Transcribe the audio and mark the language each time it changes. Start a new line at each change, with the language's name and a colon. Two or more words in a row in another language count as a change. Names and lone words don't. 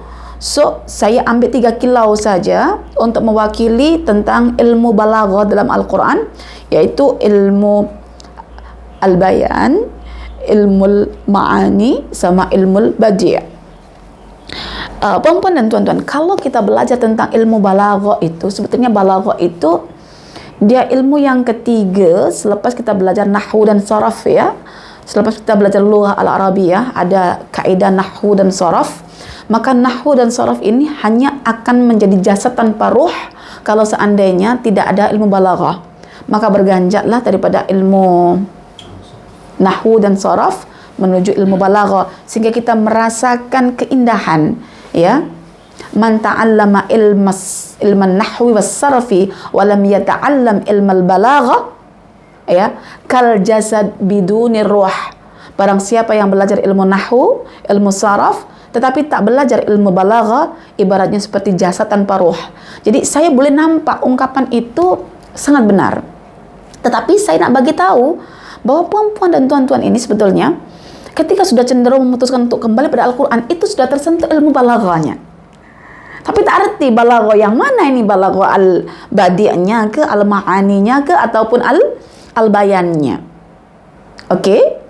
Malay: So, saya ambil 3 kilau saja untuk mewakili tentang ilmu balaghah dalam Al-Quran, iaitu ilmu al-bayan, ilmu ma'ani sama ilmu badi'. Puan-puan dan tuan-tuan, kalau kita belajar tentang ilmu balaghah itu, sebetulnya balaghah itu dia ilmu yang ketiga selepas kita belajar nahwu dan saraf ya. Selepas kita belajar
Arabic: لغة العربية,
Malay: ada kaedah nahwu dan saraf. Maka nahwu dan saraf ini hanya akan menjadi jasad tanpa ruh kalau seandainya tidak ada ilmu balaghah. Maka berganjaklah daripada ilmu nahwu dan saraf menuju ilmu balaghah sehingga kita merasakan keindahan, ya.
Arabic: من تعلم علم النحو والصرف ولم يتعلم علم البلاغة، يا، كالجسد بدون روح.
Malay: Barang siapa yang belajar ilmu nahwu, ilmu saraf tetapi tak belajar ilmu balaghah, ibaratnya seperti jasad tanpa ruh. Jadi saya boleh nampak ungkapan itu sangat benar, tetapi saya nak bagi tahu bahawa puan-puan dan tuan-tuan ini sebetulnya ketika sudah cenderung memutuskan untuk kembali pada Al-Quran, itu sudah tersentuh ilmu balaghahnya. Tapi tak arti balaghah yang mana ini, balaghah al-badi'-nya ke, al-ma'aninya ke, ataupun al-bayannya. Okey?